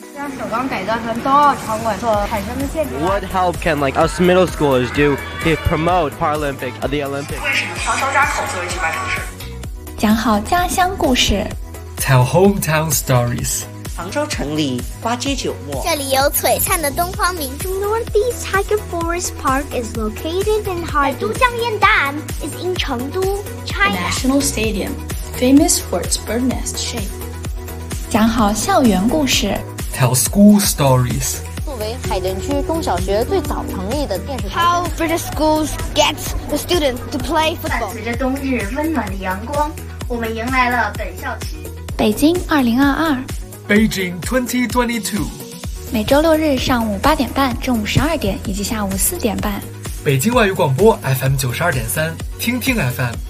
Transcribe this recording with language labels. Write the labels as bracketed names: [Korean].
[English] What help can like us middle schoolers do to promote Paralympic at the Olympics? [Chinese] 为什么长江扎口作为举办城市？讲好家乡故事。 [English] Tell hometown stories. [Chinese] 杭州城里花街酒陌。这里有璀璨的东方明珠。 [English] Northeast Tiger Forest Park is located in Harbin. 都江堰岸 is in Chengdu, China. The National Stadium, famous for its bird nest shape. [Chinese] 讲好校园故事。 [English] Tell school stories. [Chinese] 作为海淀区中小学最早成立的电视台 [English] How British schools get the students to play football. [Chinese] 伴随着冬日温暖的阳光，我们迎来了本校区。北京2022。 [English] Beijing 2022。 [Chinese] 每周六日上午8:30、中午12:00以及下午4:30。北京外语广播 FM 92.3，听听 FM。